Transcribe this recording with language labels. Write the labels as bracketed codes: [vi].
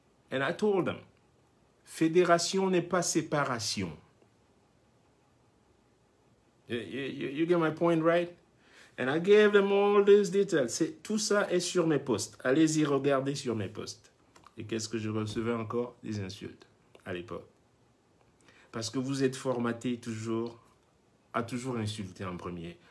[en] And I told them, [fr] fédération n'est pas séparation. [en] You get my point, right? And I gave them all these details. [fr] Tout ça est sur mes posts. Allez-y regarder sur mes posts. Et qu'est-ce que je recevais encore? Des insultes à l'époque. Parce que vous êtes formaté toujours à toujours insulter en premier.